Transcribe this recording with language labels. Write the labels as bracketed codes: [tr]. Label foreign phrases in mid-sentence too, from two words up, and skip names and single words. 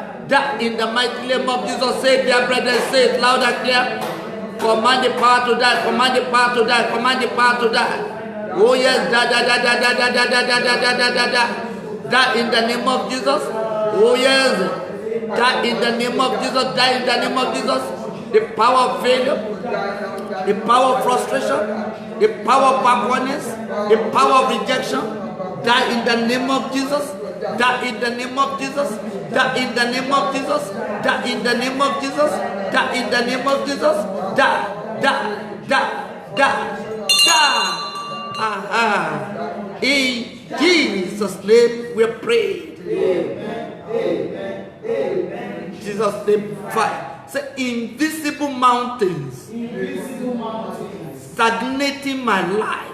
[en] Die in the mighty name of Jesus. Say, dear brethren, say it loud and clear. Command the power to die. Command the power to die. Command the power to die. Oh yes, die, die, die, die, die, die, die, die, die, die, die, die, die. Die in the name of Jesus. Oh yes. Die in the name of Jesus. Die in the name of Jesus. The power of failure, the power of frustration, the power of backwardness, the power of rejection. Die in the name of Jesus. Die in the name of Jesus. Die in the name of Jesus. Die in the name of Jesus. Die in the name of Jesus. Die, die, die, die, die. Aha. In Jesus' name we pray. Amen. Amen. Amen. Jesus' name 5. Say, invisible mountains, Invisible mountains, stagnating my life.